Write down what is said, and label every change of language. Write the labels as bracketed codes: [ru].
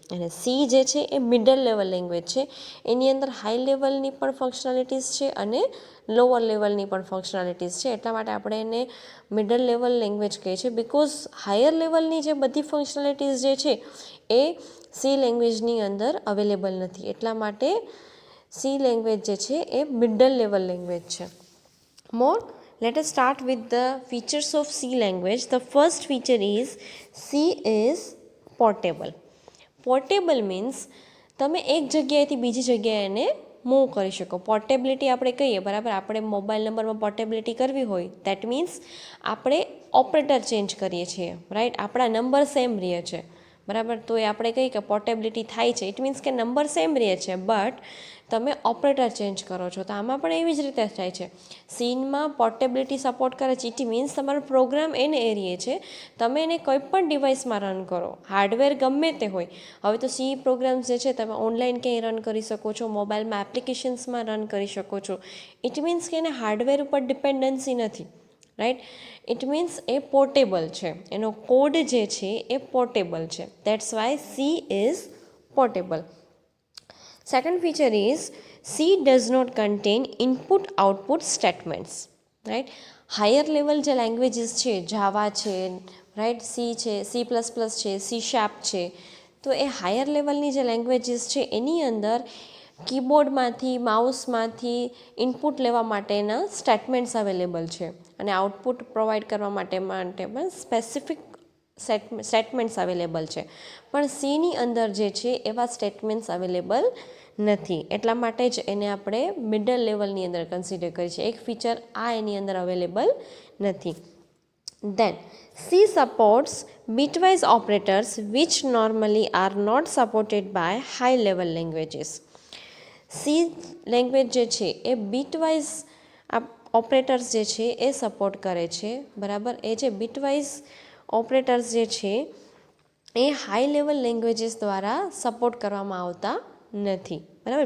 [gu] અને સી જે છે એ મિડલ લેવલ લેંગ્વેજ છે એની અંદર હાઈ લેવલની પણ ફંક્શનાલિટીઝ છે અને લોઅર લેવલની પણ ફંક્શનાલિટીઝ છે એટલા માટે આપણે એને મિડલ લેવલ લેંગ્વેજ કહીએ છીએ બિકોઝ હાયર લેવલની જે બધી ફંક્શનાલિટીઝ જે છે એ સી લેંગ્વેજની અંદર અવેલેબલ નથી એટલા માટે સી લેંગ્વેજ જે છે એ મિડલ લેવલ લેંગ્વેજ છે. [en] More let us start with the features of C language. The first feature is C is portable. Portable means [gu] તમે એક જગ્યાએથી બીજી જગ્યાએ એને મૂવ કરી શકો. પોર્ટેબિલિટી આપણે કહીએ બરાબર આપણે મોબાઈલ નંબરમાં પોર્ટેબિલિટી કરવી હોય દેટ મીન્સ આપણે ઓપરેટર ચેન્જ કરીએ છીએ રાઈટ આપણા નંબર સેમ રહે છે બરાબર તો એ આપણે કહીએ કે પોર્ટેબિલિટી થાય છે ઇટ મીન્સ કે નંબર સેમ રહે છે બટ તમે ઓપરેટર ચેન્જ કરો છો તો આમાં પણ એવી જ રીતે થાય છે. સીનમાં પોર્ટેબિલિટી સપોર્ટ કરે છે ઇટ મીન્સ તમારો પ્રોગ્રામ એને એરીએ છે તમે એને કોઈ પણ ડિવાઇસમાં રન કરો હાર્ડવેર ગમે તે હોય. હવે તો સી પ્રોગ્રામ્સ જે છે તમે ઓનલાઈન ક્યાંય રન કરી શકો છો મોબાઈલમાં એપ્લિકેશન્સમાં રન કરી શકો છો ઇટ મીન્સ કે એને હાર્ડવેર ઉપર ડિપેન્ડન્સી નથી right. It means A portable છે એનો કોડ જે છે એ પોર્ટેબલ છે [en] That's why C is portable. Second feature is C does not contain input-output statements. Right? [gu] Higher level જે લેંગ્વેજીસ છે જાવા છે રાઈટ સી છે C++ છે C# છે તો એ હાયર લેવલની જે લેંગ્વેજીસ છે એની અંદર કીબોર્ડમાંથી માઉસમાંથી ઇનપુટ લેવા માટેના સ્ટેટમેન્ટ્સ અવેલેબલ છે અને આઉટપુટ પ્રોવાઈડ કરવા માટે પણ સ્પેસિફિક સ્ટેટમેન્ટ્સ અવેલેબલ છે પણ સીની અંદર જે છે એવા સ્ટેટમેન્ટ્સ અવેલેબલ નથી એટલા માટે જ એને આપણે મિડલ લેવલની અંદર કન્સિડર કરીએ છીએ એક ફીચર આ એની અંદર અવેલેબલ નથી. [en] Then C supports bitwise operators which normally are not supported by high level languages. [gu] C language જે છે એ બીટવાઇઝ ઓપરેટર્સ જે છે એ સપોર્ટ કરે છે બરાબર એ જે બીટવાઇઝ ઓપરેટર્સ જે છે એ હાઈ લેવલ લેંગ્વેજીસ દ્વારા સપોર્ટ કરવામાં આવતા નથી બરાબર.